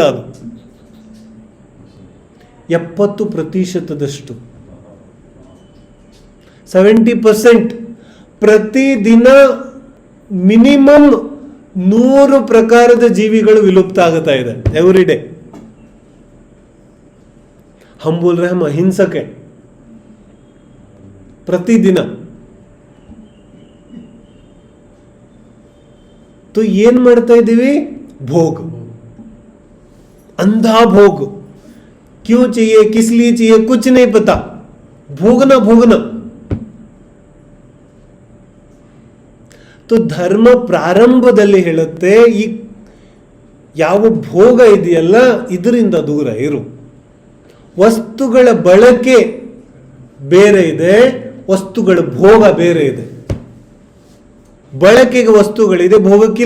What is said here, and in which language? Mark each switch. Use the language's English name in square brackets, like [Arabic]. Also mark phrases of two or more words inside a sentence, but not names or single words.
[Kannada] ಅದು 70% 70%. ಪ್ರತಿದಿನ ಮಿನಿಮಮ್ 100 ಪ್ರಕಾರದ ಜೀವಿಗಳು ವಿಲುಪ್ತ ಆಗುತ್ತಾ ಇದೆ [English] every day. [Hindi] हम बोल रहे हैं हम अहिंसक है. प्रतिदिन तो [Kannada] ಏನ್ ಮಾಡ್ತಾ ಇದ್ದೀವಿ, [Hindi] भोग, अंधा भोग. क्यों चाहिए, किस लिए चाहिए, कुछ नहीं पता, भोगना. [Kannada] तो ಧರ್ಮ ಪ್ರಾರಂಭದಲ್ಲಿ ಹೇಳುತ್ತೆ, ಈ ಯಾವ ಭೋಗ ಇದೆಯಲ್ಲ ಇದರಿಂದ ದೂರ ಇರು. ವಸ್ತುಗಳ ಬಳಕೆ ಬೇರೆ ಇದೆ, ವಸ್ತುಗಳ ಭೋಗ ಬೇರೆ ಇದೆ. ಬಳಕೆಗೆ ವಸ್ತುಗಳಿದೆ, ಭೋಗಕ್ಕಿಲ್ಲ.